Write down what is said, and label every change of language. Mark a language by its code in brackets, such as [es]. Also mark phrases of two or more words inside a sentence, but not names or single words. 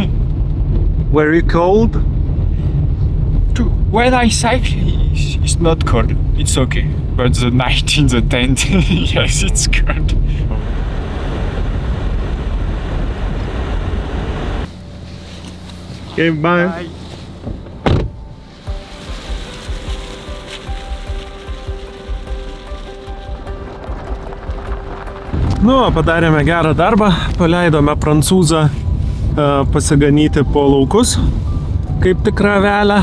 [en] Were you cold? When I cycle, it's not cold. It's okay. But the night in the tent, yes, it's cold. Okay, bye. [lt] Nu, padarėme gerą darbą, paleidome prancūzą pasiganyti po laukus, kaip tikrą avelę.